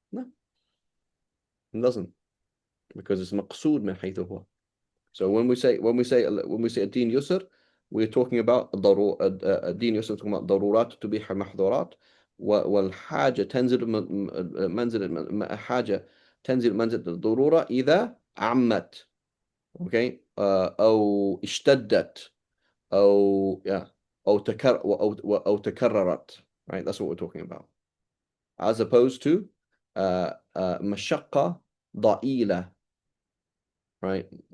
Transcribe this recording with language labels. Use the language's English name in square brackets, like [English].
[English] No, it doesn't, because it's maqsood min haythu huwa. So when we say [Arabic] ad-din yusr, we're talking about ad-din yusr, talking about darurat tubih al-mahdhurat, والحاجة تنزل منزل حاجة تنزل منزل الضرورة إذا عمت. Okay, أو اشتدت أو أو تكررت, right? [English] That's what we're talking about, as opposed to [Arabic] مشقة ضئيلة, [English] right?